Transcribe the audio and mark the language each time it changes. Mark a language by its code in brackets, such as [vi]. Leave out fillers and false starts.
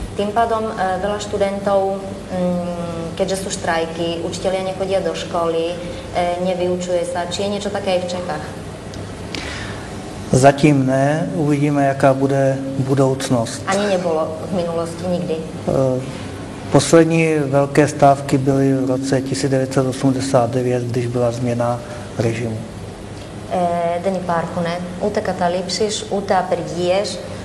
[sk] Tým pádom veľa študentov, keďže sú štrajky, učitelia nechodia do školy, nevyučuje sa. Či je niečo také aj v Čechách? [cs] Zatím ne, uvidíme, jaká bude budoucnost. Ani nebylo v minulosti nikdy. Poslední velké stávky byly v roce 1989, když byla změna režimu. [el] Δεν υπάρχουν ούτε καταλήψεις, ούτε απεργίες.